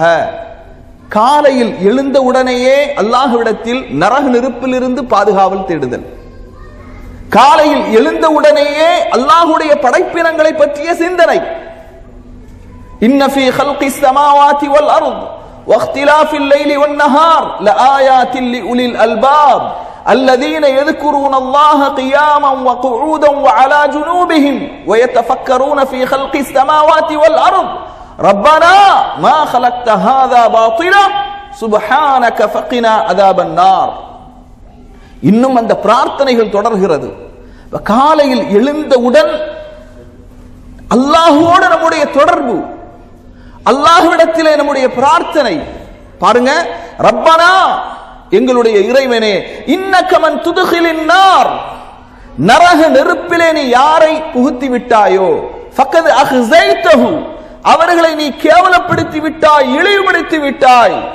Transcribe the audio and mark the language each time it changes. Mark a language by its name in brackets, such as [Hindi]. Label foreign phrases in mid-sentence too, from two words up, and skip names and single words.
[Tamil] காலையில் எழுந்த உடனேயே அல்லாஹ்விடத்தில் நரக நெருப்பிலிருந்து பாதுகாவல் தேடுதல். காலையில் எழுந்த உடனேயே அல்லாஹ்வுடைய படைப்பினங்களை பற்றிய சிந்தனை. [Arabic] إن في خلق السماوات والأرض واختلاف الليل والنهار لآيات لأولي الألباب الذين يذكرون الله قياما وقعودا وعلى جنوبهم ويتفكرون في خلق السماوات والأرض ربنا ما خلقت هذا باطلا سبحانك فقنا عذاب النار. [Tamil] இன்னும் அந்த பிரார்த்தனைகள் தொடர்கிறது. காலையில் எழுந்தவுடன் அல்லாஹ்வோடு நம்முடைய தொடர்பு, அல்லாஹ்விடத்திலே நம்முடைய பிரார்த்தனை. பாருங்க, ரப்பனா எங்களுடைய இறைவனே, [Arabic] إنك من تدخل النار, [Tamil] நரக நெருப்பிலே நீ யாரை புகுத்தி விட்டாயோ, [Arabic] فقد أخزيته, [Tamil] அவர்களை நீ கேவலப்படுத்தி விட்டாய், இழிவுபடுத்தி விட்டாய்.